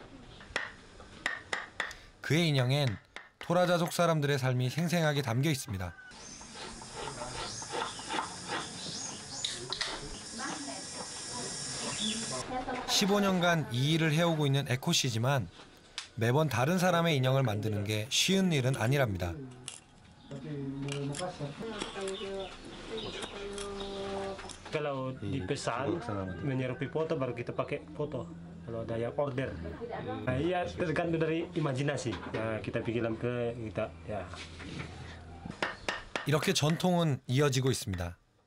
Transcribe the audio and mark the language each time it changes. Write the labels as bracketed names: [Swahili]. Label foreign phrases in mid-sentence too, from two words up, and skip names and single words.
[Korean] 그의 인형엔 토라자족 사람들의 삶이 생생하게 담겨 있습니다. (15년간) 이 일을 해오고 있는 에코 씨지만 매번 다른 사람의 인형을 만드는 게 쉬운 일은 아니랍니다. [Indonesian] Kalau dipesan menyerupai foto baru kita pakai foto. Kalau ada yang order, ya tergantung dari imajinasi. Ya kita pikiran ke kita ya. [Korean] 이렇게 전통은 이어지고 있습니다.